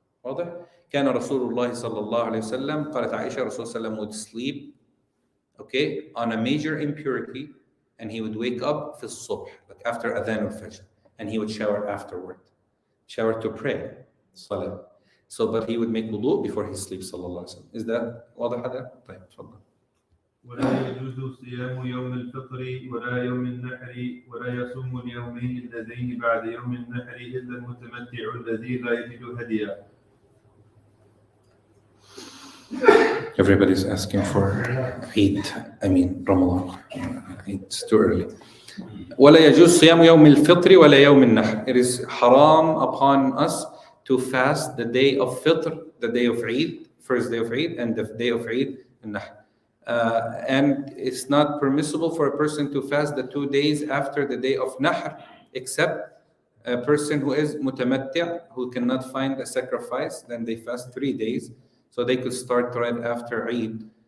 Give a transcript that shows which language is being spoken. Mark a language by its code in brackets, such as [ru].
[ar] واضح؟ كان رسول الله صلى الله عليه وسلم [en] قالت عائشة رسول الله صلى الله عليه وسلم would sleep, okay, on a major impurity, and he would wake up [ar] في الصبح, [en] like after Adhan al-Fajr, and he would shower afterward, shower to pray, Salah. So, but he would make wudu before he sleeps, صلى الله عليه وسلم. Is that [ar] واضح هذا؟ طيب تفضل. ولا يجوز صيام يوم الفطر ولا يوم النحر ولا يصوم اليومين اللذين بعد يوم النحر إلا المتمتع الذي لا يجد هديا. [en] Everybody's asking for Eid. Ramadan. It's too early. [ar] ولا يجوز صيام يوم الفطر ولا يوم النحر. [en] It is haram upon us to fast the day of Fitr, the day of Eid, first day of Eid, and the day of Eid al-Nahr. And it's not permissible for a person to fast the 2 days after the day of Nahr, except a person who is mutamatti', who cannot find a sacrifice, then they fast 3 days. So they could start right after Eid